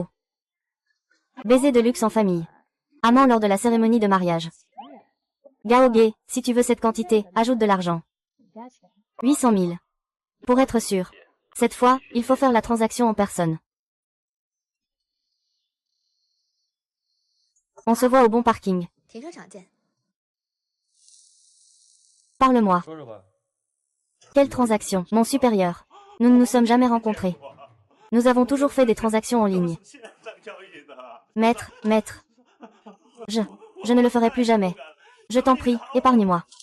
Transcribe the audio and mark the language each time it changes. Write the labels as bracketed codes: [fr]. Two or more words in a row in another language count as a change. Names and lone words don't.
[fr] Baiser de luxe en famille. Amant lors de la cérémonie de mariage. Gaoge, si tu veux cette quantité, ajoute de l'argent. 800 000. Pour être sûr. Cette fois, il faut faire la transaction en personne. On se voit au bon parking. [zh] 停车场见。 [fr] Parle-moi. [zh] 说说吧。 [fr] Quelle transaction, mon supérieur? Nous ne nous sommes jamais rencontrés. Nous avons toujours fait des transactions en ligne. Maître, maître. Je ne le ferai plus jamais. Je t'en prie, épargne-moi.